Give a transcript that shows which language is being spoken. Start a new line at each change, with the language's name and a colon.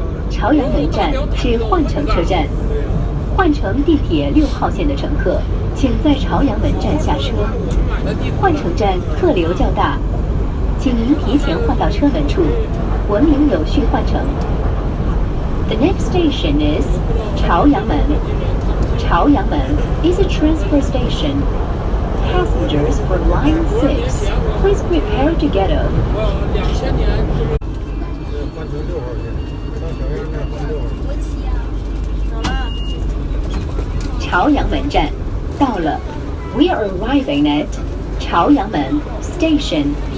Chinese: 朝阳门站是换乘车站，换乘地铁6号线的乘客，请在朝阳门站下车。换乘站客流较大，请您提前换到车门处，文明有序换乘。
English: The next station is 朝阳门. 朝阳门 is a transfer station. Passengers for Line 6, please prepare to get off.
Chinese: 2000年换成6号线，到小院那换6号线。朝阳门站到了。
English: We are arriving at 朝阳门 Station.